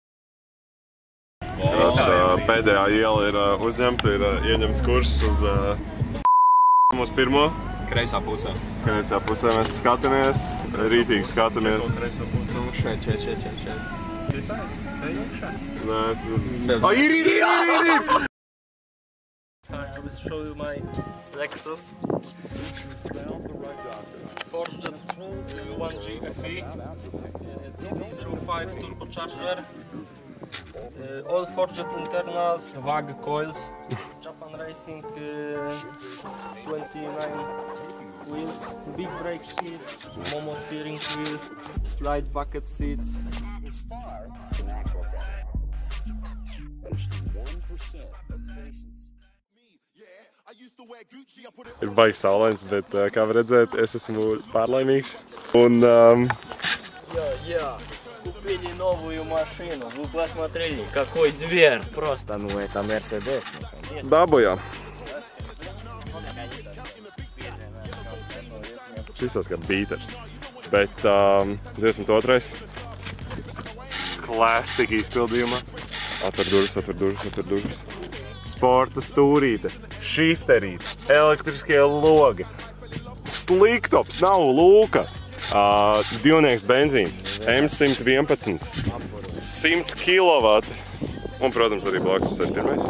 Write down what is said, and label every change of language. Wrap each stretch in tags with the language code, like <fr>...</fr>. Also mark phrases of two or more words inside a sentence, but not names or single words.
<lv>Pēdējā iela ir uzņemta, ir ieņemts kurs uz mūsu pirmo. Kreisā pusē. Kreisā pusē mēs skatāmies, rītīgi skatāmies. Šeit. Nē, ir!</lv> <en>I will show you my Lexus Forged 1G FE DD05 turbocharger, all forged internals, WAG coils, Japan Racing 29 wheels, big brake sheet, Momo steering wheel, slide bucket seats. Is far from actual failure. Less than 1% of patients.</en> <lv>Ir baigi saulains, bet kā var redzēt, es esmu pārlaimīgs. Un...</lv> <ru>Купили новую машину, вы посмотрели, какой зверь. Просто, ну это Мерседес.</ru> <lv>Dabujām. Šis kā beaters. Bet 22. Klasika izpildījumā. Atver durvis. Sporta stūrīte, šifterīte, elektriskie logi, sliktops, nav lūka, divnieks benzīns, M111, 100 kW un, protams, arī blakus S1.</lv>